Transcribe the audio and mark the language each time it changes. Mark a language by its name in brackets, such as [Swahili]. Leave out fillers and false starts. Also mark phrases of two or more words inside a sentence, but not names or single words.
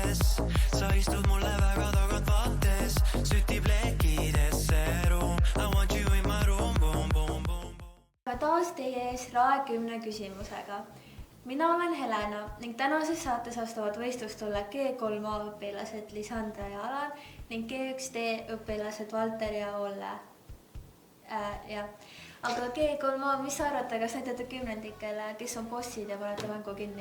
[Estonian] Sa istud mulle väga tagant vaates, sütib lekidesse ruum. [English] I want you in my room, boom, boom, boom. [Estonian] Taas teie ees RAE 10 küsimusega. Mina olen Helena ning tänases saates astuvad võistlustulle G3A õpilased Lisandra ja Alan ning G1D õpilased Valter ja Olle. Aga G3A, mis sa arvate, kas näitate kümnendikele, kes on bossid ja panete mängu kinni?